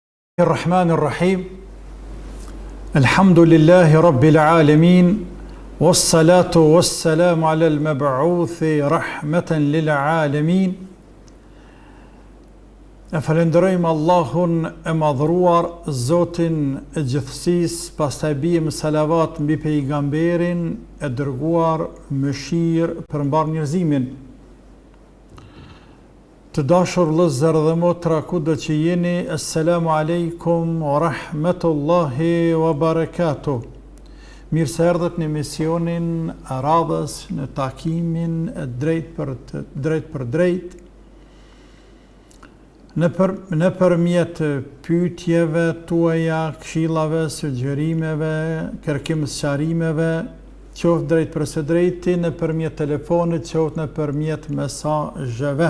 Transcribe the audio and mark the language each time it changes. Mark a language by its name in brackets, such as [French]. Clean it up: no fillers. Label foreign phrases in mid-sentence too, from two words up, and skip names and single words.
[Arabic] الرحمن الرحيم الحمد لله رب العالمين والصلاة والسلام على المبعوث رحمة للعالمين [Albanian] Falenderojmë Allahun e madhruar, Zotin e gjithësisë, pastaj bijmë salavat mbi pejgamberin e dërguar, mëshirë për mbar njerëzimin. Të dashur vëllezër dhe motra, kudo që jeni, [Arabic] السلام عليكم ورحمة الله وبركاته. [Albanian] Mirë se erdhët në emisionin e radhës, në takimin e drejt për drejt, në përmjet pyetjeve tuaja, këshillave, sugjerimeve, kërkimsharimeve, qoftë drejt për së drejti, në përmjet telefonit, qoftë në përmjet mesazheve.